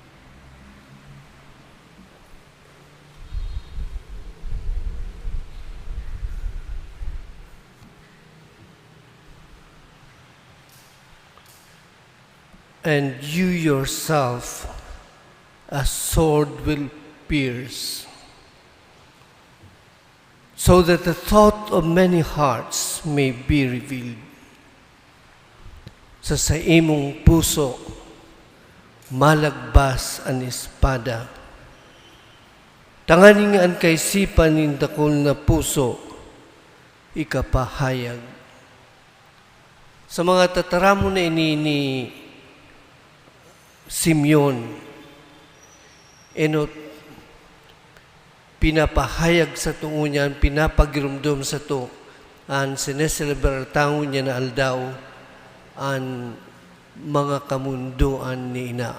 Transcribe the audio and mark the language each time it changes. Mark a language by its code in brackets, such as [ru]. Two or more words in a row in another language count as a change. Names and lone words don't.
[en] And you yourself a sword will pierce, so that the thought of many hearts may be revealed. [bik] Sa imong puso, malagbas ang espada. Tanganing ang kaisipan ng dakol na puso, ikapahayag. Sa mga tataramon na ini ni Simeon, enot pinapahayag sa tungo niyan, pinapagirumdum sa to, ang sineselebrar tango niya na aldaw, ang mga kamunduan ni ina.